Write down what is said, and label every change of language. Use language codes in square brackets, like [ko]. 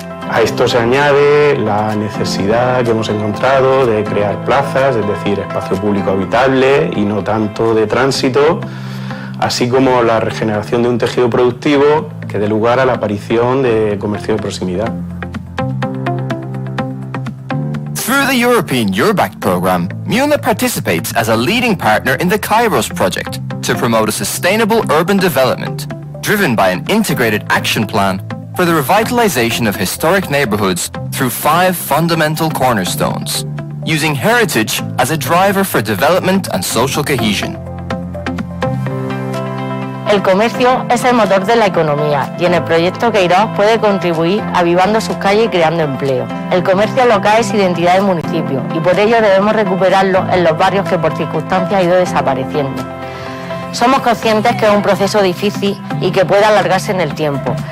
[es] A esto se añade la necesidad que hemos encontrado de crear plazas, es decir, espacio público habitable y no tanto de tránsito, así como la regeneración de un tejido productivo que dé lugar a la aparición de comercio de proximidad. [en] Through the European Abac program, Mula participates as a leading partner in the KAIRÓS project to promote a sustainable urban development, driven by an integrated action plan for the revitalization of historic neighborhoods through 5 fundamental cornerstones, using heritage as a driver for development and social cohesion. [es] El comercio es el motor de la economía y en el proyecto KAIRÓS puede contribuir avivando sus calles y creando empleo. El comercio local es identidad del municipio y por ello debemos recuperarlo en los barrios que por circunstancias ha ido desapareciendo. Somos conscientes que es un proceso difícil y que puede alargarse en el tiempo,